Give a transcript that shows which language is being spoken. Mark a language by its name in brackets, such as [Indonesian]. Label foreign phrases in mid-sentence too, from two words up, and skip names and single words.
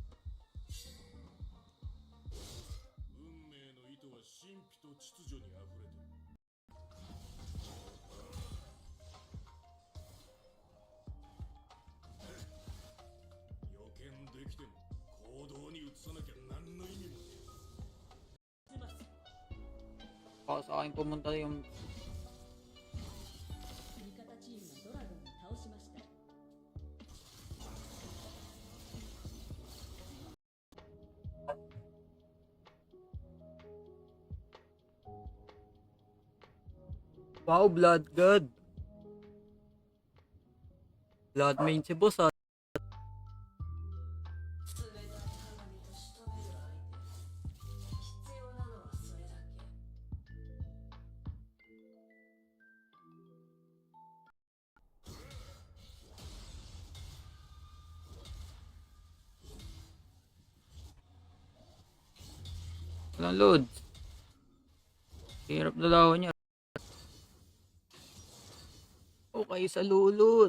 [Japanese] 運命の糸は神秘と秩序にあふれている。予見できても行動に移さなきゃ何の意味もねえ。 [Filipino] Baka sa akin pumunta yung [Japanese] 味方チームがドラゴンを倒しました。 [English] wow, blood god. Blood main [Filipino] si boss ah. [Japanese] 冷たい鏡と仕留める相手。必要なのはそれだけ。 [Filipino] Walang load. Hirap na daw niya. Okay sa Lulu.